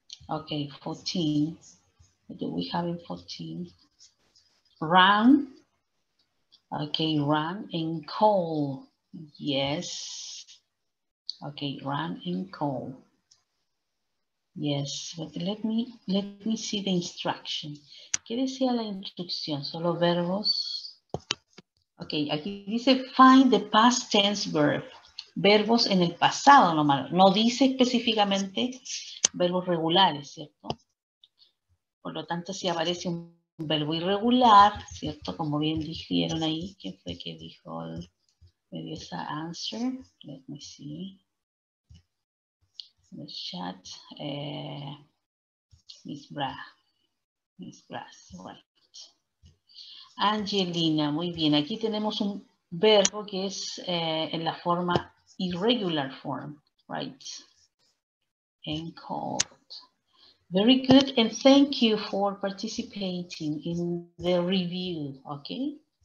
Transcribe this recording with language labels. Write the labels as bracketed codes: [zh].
[en] Okay, 14. What do we have in 14? Run. Okay, run and call. Yes. Okay, run and call. Yes, but let me see the instruction. [es] ¿Qué decía la instrucción? Solo verbos. Ok, aquí dice [en] find the past tense verb. [es] Verbos en el pasado nomás. No dice específicamente verbos regulares, ¿cierto? Por lo tanto, si aparece un verbo irregular, ¿cierto? Como bien dijeron ahí, ¿quién fue que dijo? Me dio esa [en] answer. Let me see. The chat. Miss Bra. Miss Brass, right. [es] Angelina, muy bien. Aquí tenemos un verbo que es en la forma [en] irregular form, right? And called. Very good, and thank you for participating in the review, okay?